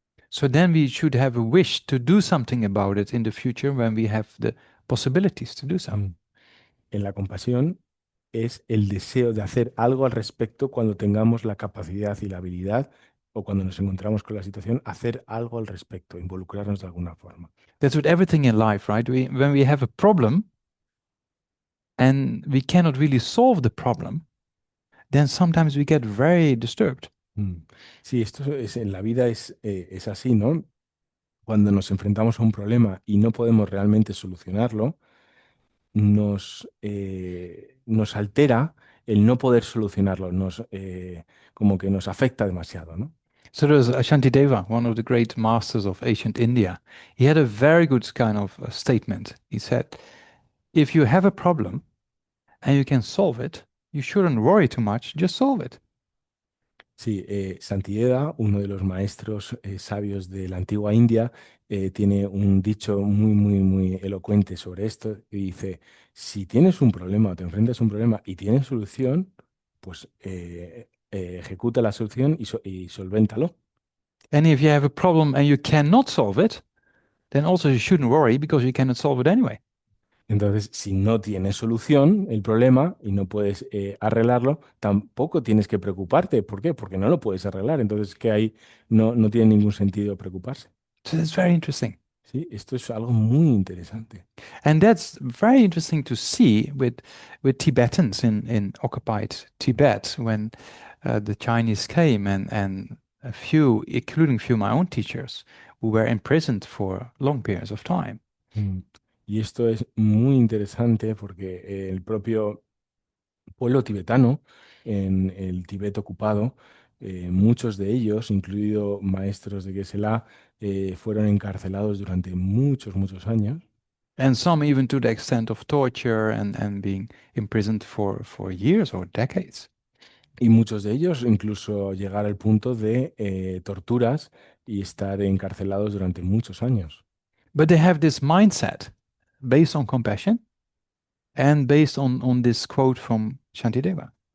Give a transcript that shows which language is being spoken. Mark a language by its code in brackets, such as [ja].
[en] So then we should have a wish to do something about it in the future when we have the possibilities to do so. [es] En la compasión es el deseo de hacer algo al respecto cuando tengamos la capacidad y la habilidad o cuando nos encontramos con la situación, hacer algo al respecto, involucrarnos de alguna forma. [en] That's with everything in life, right? When we have a problem and we cannot really solve the problem, then sometimes we get very disturbed. [es] Sí, esto es, en la vida es así, ¿no? Cuando nos enfrentamos a un problema y no podemos realmente solucionarlo, nos altera el no poder solucionarlo, como que nos afecta demasiado, ¿no? [en] So there's Ashantideva, one of the great masters of ancient India. He had a very good kind of statement. He said, if you have a problem and you can solve it, you shouldn't worry too much, just solve it. [es] Sí, Santideva, uno de los maestros sabios de la antigua India, tiene un dicho muy, muy, muy elocuente sobre esto y dice, si tienes un problema o te enfrentas a un problema y tienes solución, pues ejecuta la solución y solvéntalo. [en] And if you have a problem and you cannot solve it, then also you shouldn't worry because you cannot solve it anyway. [es] Entonces, si no tienes solución el problema y no puedes arreglarlo, tampoco tienes que preocuparte. ¿Por qué? Porque no lo puedes arreglar. Entonces, que ahí no tiene ningún sentido preocuparse. [en] So that's very interesting. [es] Sí, esto es algo muy interesante. [en] And that's very interesting to see with Tibetans in occupied Tibet when the Chinese came and a few, including few of my own teachers, who were imprisoned for long periods of time. [es] Y esto es muy interesante porque el propio pueblo tibetano, en el Tibet ocupado, muchos de ellos, incluido maestros de Geshe-la, fueron encarcelados durante muchos, muchos años. [en] And some even to the extent of torture and being imprisoned for years or decades. [es] Y muchos de ellos incluso llegar al punto de torturas y estar encarcelados durante muchos años. [en] But they have this mindset based on compassion and based on this quote from Shantideva.